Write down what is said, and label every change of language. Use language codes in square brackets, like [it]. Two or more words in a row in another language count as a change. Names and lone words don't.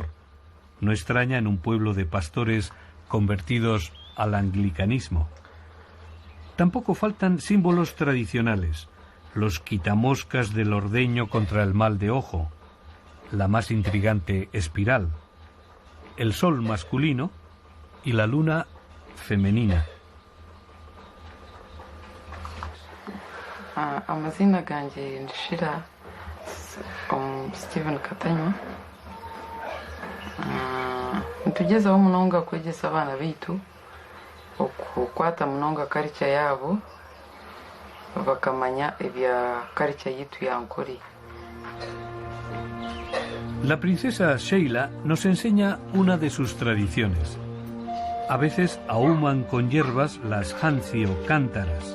[es] No extraña en un pueblo de pastores convertidos al anglicanismo. Tampoco faltan símbolos tradicionales, los quitamoscas del ordeño contra el mal de ojo, la más intrigante espiral, el sol masculino y la luna femenina. [nyn] Amazina ganjye ndishira Steven Katanywa ntugezaho munonga kwegesa abana baitu okukwata munonga culture yabo bakamanya ebya culture yitu ya Ankole. [es] La princesa Sheila nos enseña una de sus tradiciones. A veces ahuman con hierbas las hansi o cántaras.